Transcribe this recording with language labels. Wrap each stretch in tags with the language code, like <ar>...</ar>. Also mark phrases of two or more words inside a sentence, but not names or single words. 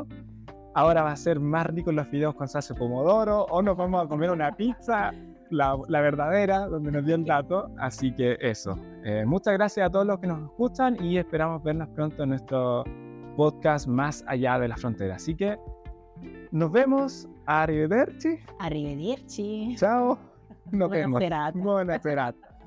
<es>Ahora va a ser más rico los videos con salsa de pomodoro, o nos vamos a comer una pizza, la verdadera, donde nos dio el dato, así que eso. Muchas gracias a todos los que nos escuchan y esperamos vernos pronto en nuestro podcast Más Allá de la Frontera, así que nos vemos.</es> <it>Arrivederci. Arrivederci.</it> <es>Ciao. Nos</es> <it>Buona</it> <es>vemos.</es> <it>serata. Buona serata.</it>